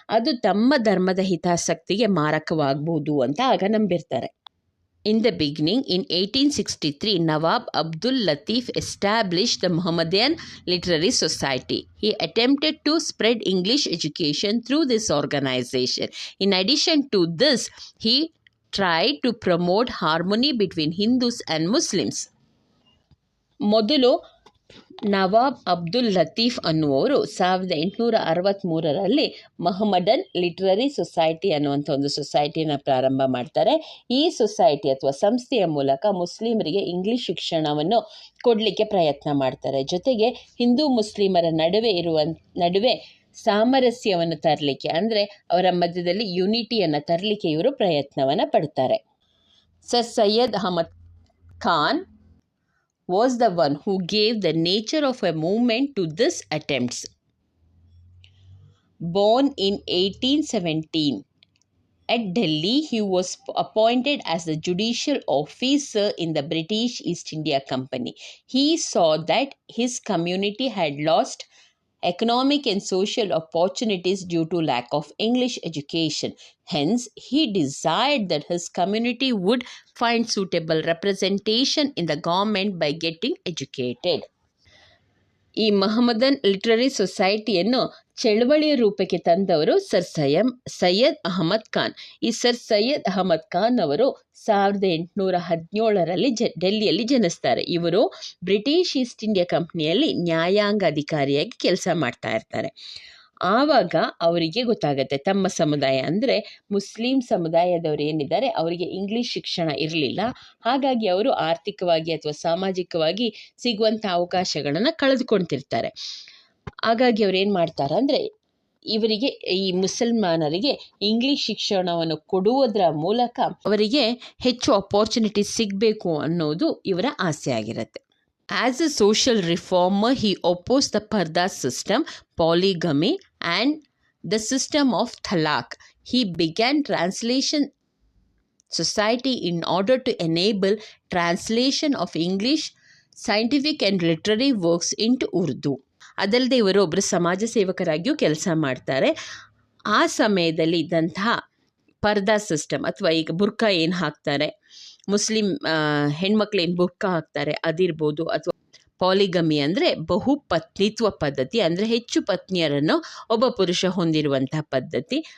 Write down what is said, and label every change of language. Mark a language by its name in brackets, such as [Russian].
[Kannada] ಅದು ತಮ್ಮ ಧರ್ಮದ ಹಿತಾಸಕ್ತಿಗೆ ಮಾರಕವಾಗಬಹುದು ಅಂತ ಆಗ ನಂಬಿರ್ತಾರೆ. [English] In the beginning, in 1863, Nawab Abdul Latif established the Muhammadan Literary Society. He attempted to spread English education through this organization. In addition to this, he tried to promote harmony between Hindus and Muslims. [Kannada] ಮೊದಲು ನವಾಬ್ Abdul Latif ಅನ್ನುವರು 1863ರಲ್ಲಿ ಮೊಹಮ್ಮಡನ್ literary society ಅನ್ನುವಂಥ ಒಂದು ಸೊಸೈಟಿನ ಪ್ರಾರಂಭ ಮಾಡ್ತಾರೆ. ಈ society ಅಥವಾ ಸಂಸ್ಥೆಯ ಮೂಲಕ ಮುಸ್ಲಿಮರಿಗೆ ಇಂಗ್ಲಿಷ್ ಶಿಕ್ಷಣವನ್ನು ಕೊಡಲಿಕ್ಕೆ ಪ್ರಯತ್ನ ಮಾಡ್ತಾರೆ. ಜೊತೆಗೆ ಹಿಂದೂ ಮುಸ್ಲಿಮರ ನಡುವೆ ಸಾಮರಸ್ಯವನ್ನು ತರಲಿಕ್ಕೆ, ಅಂದರೆ ಅವರ ಮಧ್ಯದಲ್ಲಿ ಯುನಿಟಿಯನ್ನು ತರಲಿಕ್ಕೆ ಇವರು ಪ್ರಯತ್ನವನ್ನು ಪಡ್ತಾರೆ. [English] Sir Syed Ahmad Khan was the one who gave the nature of a movement to these attempts. Born in 1817 at Delhi, he was appointed as the judicial officer in the British East India Company. He saw that his community had lost economic and social opportunities due to lack of English education. Hence, he desired that his community would find suitable representation in the government by getting educated. [Kannada] ಈ Mohammedan literary ಸೊಸೈಟಿಯನ್ನು ಚಳವಳಿಯ ರೂಪಕ್ಕೆ ತಂದವರು ಸೈಯದ್ ಅಹಮದ್ ಖಾನ್. ಈ sir Syed Ahmed Khan ಅವರು 1817ರಲ್ಲಿ ಡೆಲ್ಲಿಯಲ್ಲಿ ಜನಿಸ್ತಾರೆ. ಇವರು British East India ಕಂಪ್ನಿಯಲ್ಲಿ ನ್ಯಾಯಾಂಗ ಅಧಿಕಾರಿಯಾಗಿ ಕೆಲಸ ಮಾಡ್ತಾ ಇರ್ತಾರೆ. ಆವಾಗ ಅವರಿಗೆ ಗೊತ್ತಾಗುತ್ತೆ ತಮ್ಮ ಸಮುದಾಯ ಅಂದರೆ ಮುಸ್ಲಿಂ ಸಮುದಾಯದವರು ಏನಿದ್ದಾರೆ ಅವರಿಗೆ ಇಂಗ್ಲಿಷ್ ಶಿಕ್ಷಣ ಇರಲಿಲ್ಲ. ಹಾಗಾಗಿ ಅವರು ಆರ್ಥಿಕವಾಗಿ ಅಥವಾ ಸಾಮಾಜಿಕವಾಗಿ ಸಿಗುವಂಥ ಅವಕಾಶಗಳನ್ನು ಕಳೆದುಕೊಳ್ತಿರ್ತಾರೆ. ಹಾಗಾಗಿ ಅವ್ರು ಏನು ಮಾಡ್ತಾರೆ ಅಂದರೆ ಇವರಿಗೆ, ಈ ಮುಸಲ್ಮಾನರಿಗೆ ಇಂಗ್ಲಿಷ್ ಶಿಕ್ಷಣವನ್ನು ಕೊಡುವುದರ ಮೂಲಕ ಅವರಿಗೆ ಹೆಚ್ಚು ಅಪಾರ್ಚುನಿಟೀಸ್ ಸಿಗಬೇಕು ಅನ್ನೋದು ಇವರ ಆಸೆ ಆಗಿರುತ್ತೆ. [English] As a social reformer, he opposed the Parda system, polygamy, and the system of Talaq. He began Translation Society in order to enable translation of English scientific and literary works into Urdu. [Kannada] ಅದಲ್ಲದೆ ಇವರು ಒಬ್ಬರು ಸಮಾಜ ಸೇವಕರಾಗಿಯೂ ಕೆಲಸ ಮಾಡ್ತಾರೆ. ಆ ಸಮಯದಲ್ಲಿ ಇದ್ದಂತಹ ಪರ್ದಾ system ಅಥವಾ ಈಗ ಬುರ್ಕಾ ಏನು ಹಾಕ್ತಾರೆ, ಮುಸ್ಲಿಂ ಹೆಣ್ಮಕ್ಳು ಏನು ಬುರ್ಕಾ ಹಾಕ್ತಾರೆ ಅದಿರ್ಬೋದು, ಅಥವಾ ಪಾಲಿಗಮಿ ಅಂದರೆ ಬಹುಪತ್ನಿತ್ವ ಪದ್ಧತಿ, ಅಂದರೆ ಹೆಚ್ಚು ಪತ್ನಿಯರನ್ನು ಒಬ್ಬ ಪುರುಷ ಹೊಂದಿರುವಂತಹ ಪದ್ಧತಿ.